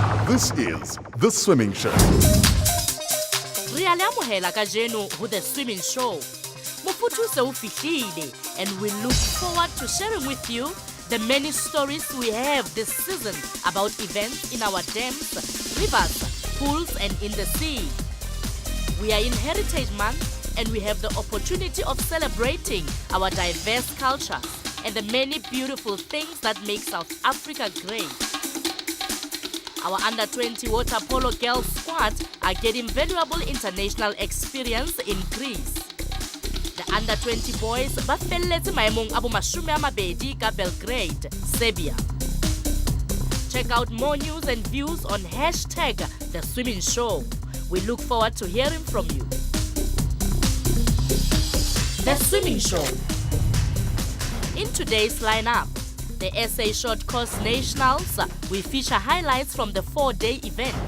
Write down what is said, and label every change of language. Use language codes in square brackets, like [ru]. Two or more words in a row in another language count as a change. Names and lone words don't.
[en] This is The Swimming Show. [st] Re a le amohela kajeno ho The Swimming Show. Mofuthu se o fihlile, [en] and we look forward to sharing with you the many stories we have this season about events in our dams, rivers, pools and in the sea. We are in Heritage Month and we have the opportunity of celebrating our diverse cultures and the many beautiful things that make South Africa great. Our under-20 water polo girls squad are getting valuable international experience in Greece. The under-20 boys [st] ba felletse maemong a bo 20 ka Belgrade, Serbia. [en] Check out more news and views on hashtag The Swimming Show. We look forward to hearing from you. The Swimming Show. In today's lineup, the SA Short Course Nationals, we feature highlights from the 4-day event.